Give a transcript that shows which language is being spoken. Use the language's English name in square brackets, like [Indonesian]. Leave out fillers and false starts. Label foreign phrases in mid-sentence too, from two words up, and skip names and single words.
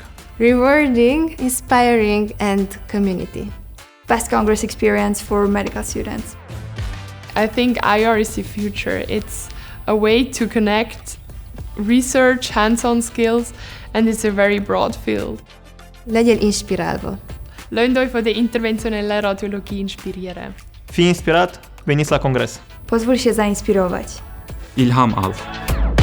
[English] Rewarding, inspiring, and community. Best Congress experience for medical students. I think IR is the future. It's a way to connect research, hands-on skills, and it's a very broad field. [Hungarian] Legyél inspirálva. [German] Lasst euch von der interventionellen Radiologie inspirieren. [Romanian] Fii inspirat, veniți la congres. [Polish] Pozwól się zainspirować. [Turkish] İlham al.